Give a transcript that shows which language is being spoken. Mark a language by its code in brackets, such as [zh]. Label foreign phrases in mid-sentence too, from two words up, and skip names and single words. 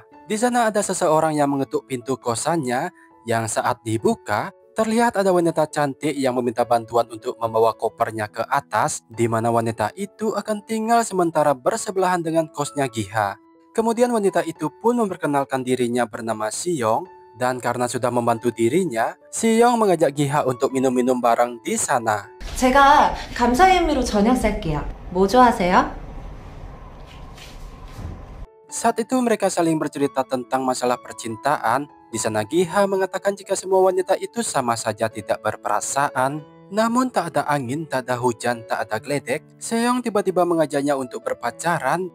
[id] Di sana ada seseorang yang mengetuk pintu kosannya yang saat dibuka terlihat ada wanita cantik yang meminta bantuan untuk membawa kopernya ke atas, di mana wanita itu akan tinggal sementara bersebelahan dengan kosnya Giha. Kemudian wanita itu pun memperkenalkan dirinya bernama Siyong, dan karena sudah membantu dirinya, Siyong mengajak Giha untuk minum-minum bareng di sana. [ko] 제가 감사의 의미로 저녁 쌀게요. 뭐 좋아하세요? [id] Saat itu mereka saling bercerita tentang masalah percintaan. Di sana Giha mengatakan jika semua wanita itu sama saja tidak berperasaan. Namun tak ada angin, tak ada hujan, tak ada geledek, Seyong tiba-tiba mengajaknya untuk berpacaran.